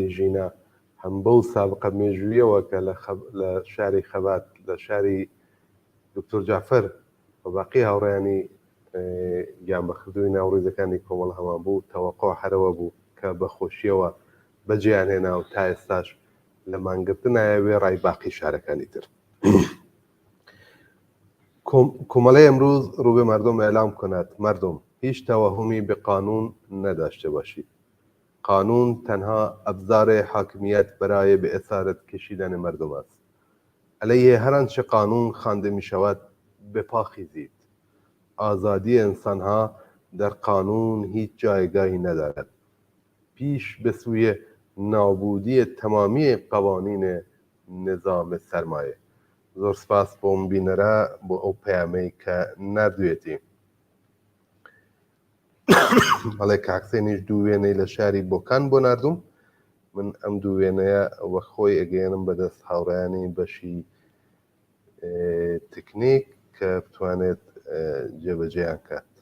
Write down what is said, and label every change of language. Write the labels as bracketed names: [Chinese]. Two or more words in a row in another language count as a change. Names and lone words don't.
[Central Kurdish] ژینە هەم بەو سابقە مێژوویەوە کە لە شاری خەبات لە شاری دکتۆر جعفەر بە باقی هاوڕێیانی گیان بەخردووی ناوڕێزەکانی کۆمەڵ هەمان بوو تەوەقع هەرەوە بوو کە بەخۆشیەوە بەجیان هێنا و تا ئێستاش لە مانگرتن نایەوێ ڕای باقی شارەکانی تر. [Persian] کۆمەڵەی ئەمروز ڕووبێ مردم ئێلام کند مردم هیچ توهمی به قانون نداشته باشید. قانون تنها ابزار حاکمیت برای به اسارت کشیدن مردم است. علیه هر آنچه قانون خوانده می شود به پا خیزید. آزادی انسان ها در قانون هیچ جایگاهی ندارد. پیش به سوی نابودی تمامی قوانین نظام سرمایه. [Central Kurdish] زۆر سپاس بۆم بینەرە بۆ ئەو پەیامەی کە نردوێتی. بەڵێ کاکسێنیش دوو وێنەی لە شاری بۆکان بۆ نردوم. من ئەم دوو وێنەیە وە خۆی ئەگەێنم بەدەست هاوڕێیانی بەشی تکنیک کە بتوانێت جێبەجێیان کات.